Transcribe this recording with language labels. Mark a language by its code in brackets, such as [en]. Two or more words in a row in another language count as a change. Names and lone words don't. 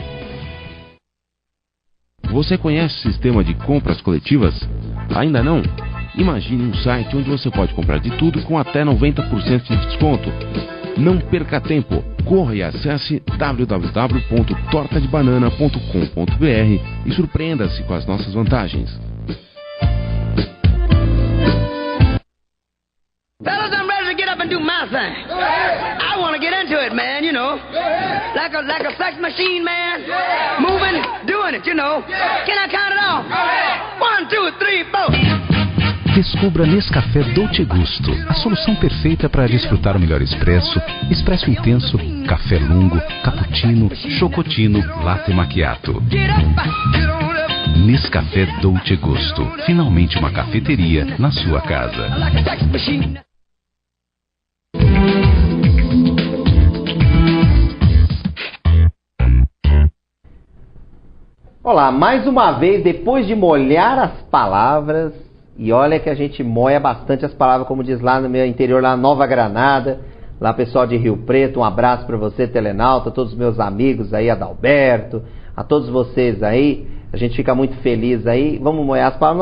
[pt] Você conhece o sistema de compras coletivas? Ainda não? Imagine um site onde você pode comprar de tudo com até 90% de desconto. Não perca tempo. Corra e acesse www.tortadebanana.com.br e surpreenda-se com as nossas vantagens. [en] Fellas, I'm ready to get up and do my thing. I want to get into it, man, you know. Like a sex machine, man. Moving, doing it, you know. Can I count it off? 1, 2, 3, 4. [pt] Descubra Nescafé Dolce Gusto, a solução perfeita para desfrutar o melhor expresso, expresso intenso, café lungo, cappuccino, chocotino, [it] latte macchiato. [pt] Nescafé Dolce Gusto, finalmente uma cafeteria na sua casa. Olá, mais uma vez, depois de molhar as palavras, e olha que a gente moia bastante as palavras, como diz lá no meu interior, lá Nova Granada, lá pessoal de Rio Preto, um abraço para você, telenauta, todos os meus amigos aí, Adalberto, a todos vocês aí, a gente fica muito feliz aí, vamos moer as palavras.